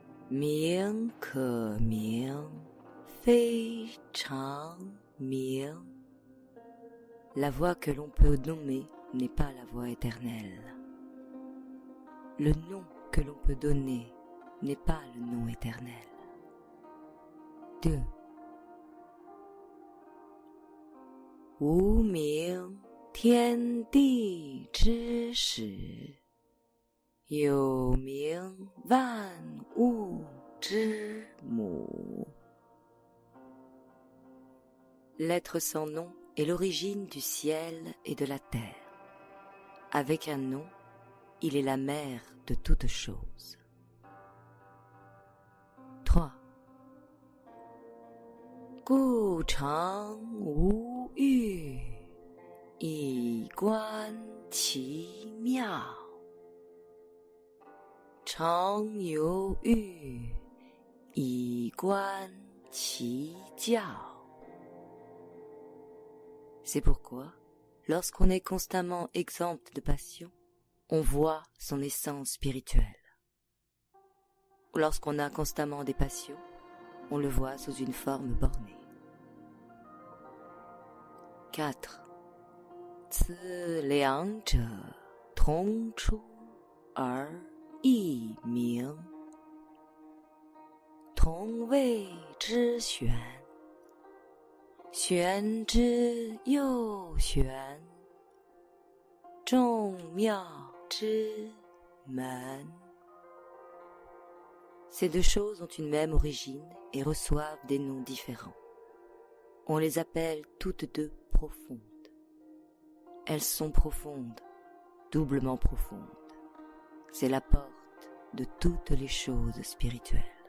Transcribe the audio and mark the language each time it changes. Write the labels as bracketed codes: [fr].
[zh] Ming ke ming, fei chang ming. [fr] La voie que l'on peut nommer n'est pas la voie éternelle. Le nom que l'on peut donner n'est pas le nom éternel. 2. [zh] 无名天地之始，有名万物之母。 [fr] L'être sans nom est l'origine du ciel et de la terre. Avec un nom, il est la mère de toutes choses. 3. [zh] 故常无欲，以观其妙。常有欲，以观其教。 [fr] C'est pourquoi, lorsqu'on est constamment exempt de passion, on voit son essence spirituelle. Ou lorsqu'on a constamment des passions, on le voit sous une forme bornée. 4. [zh] 此两者同出而异名，同谓之玄，玄之又玄，众妙之门。 [fr] Ces deux choses ont une même origine et reçoivent des noms différents. On les appelle toutes deux profondes. Elles sont profondes, doublement profondes. C'est la porte de toutes les choses spirituelles.